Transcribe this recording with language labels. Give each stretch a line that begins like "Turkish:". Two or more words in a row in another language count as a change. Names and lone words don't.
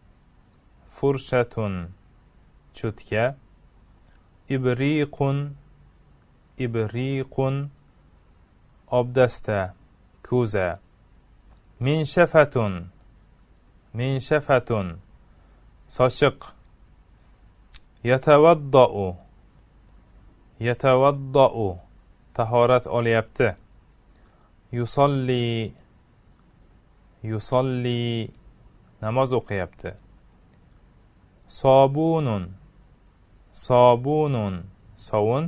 Arabic: فرشة چوتکه إبريق إبريق
Uzbek: obdasta ko'za
Arabic: منشفة منشفة sochiq. يتوضأ، يتوضأ,
Uzbek: tahorat olyapti.
Arabic: يصلي، يصلي,
Uzbek: namoz o'qiyapti.
Arabic: صابونٌ، صابونٌ, sovun.